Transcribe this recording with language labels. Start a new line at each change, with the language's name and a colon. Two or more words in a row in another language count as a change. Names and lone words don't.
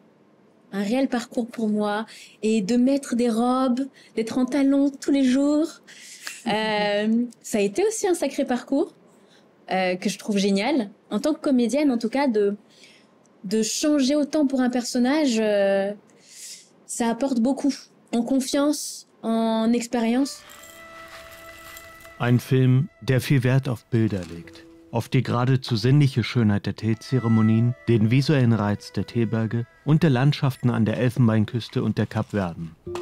French: Un réel parcours pour moi. Et de mettre des robes, d'être en talons tous les jours. Ça a été aussi un sacré parcours que je trouve génial. En tant que comédienne, en tout cas, de changer autant pour un personnage, ça apporte beaucoup. En confiance, en Experience.
German: Ein Film, der viel Wert auf Bilder legt. Auf die geradezu sinnliche Schönheit der Teezeremonien, den visuellen Reiz der Teeberge und der Landschaften an der Elfenbeinküste und der Kapverden.